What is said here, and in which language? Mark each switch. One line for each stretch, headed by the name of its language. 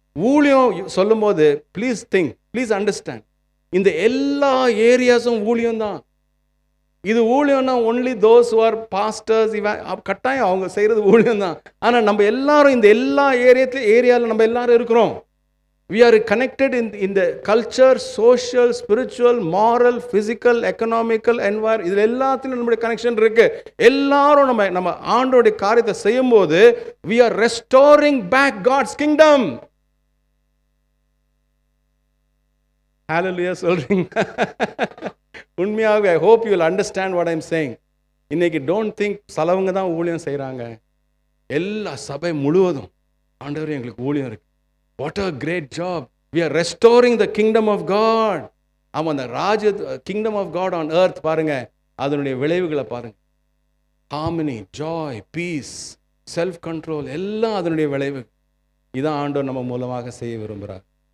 Tamil: ஊழியம் சொல்லும்போது
English: please understand,
Tamil: இந்த எல்லா ஏரியாஸும் ஊழியம் தான். இது ஊழியம்னா
English: only those who are pastors,
Tamil: கட்டாயம் அவங்க செய்கிறது ஊழியம் தான். ஆனால் நம்ம எல்லாரும் இந்த எல்லா ஏரியாவில் நம்ம எல்லாரும் இருக்கிறோம்.
English: We are connected in the culture, social, spiritual, moral, physical, economical, environment.
Tamil: இதில் எல்லாத்திலும் நம்முடைய கனெக்ஷன் இருக்கு. எல்லாரும் நம்ம ஆண்டோடைய காரியத்தை செய்யும் போது
English: we are restoring back God's kingdom.
Tamil: Hallelujah சொல்றீங்க. உண்மையாகவே
English: I hope you will understand what I am saying.
Tamil: இன்னைக்கு
English: don't think
Tamil: சலவங்க தான் ஊழியம் செய்கிறாங்க. எல்லா சபை முழுவதும் ஆண்டவரே எங்களுக்கு ஊழியம் இருக்கு.
English: What a great job. We are restoring the kingdom of God.
Tamil: அந்த
English: kingdom of God on earth
Tamil: பாருங்க, அதனுடைய விளைவுகளை பாருங்க.
English: Harmony, joy, peace, self control,
Tamil: எல்லாம் அதனுடைய விளைவு. இதான் ஆண்டவர் நம்ம மூலமாக செய்ய விரும்புகிறார்.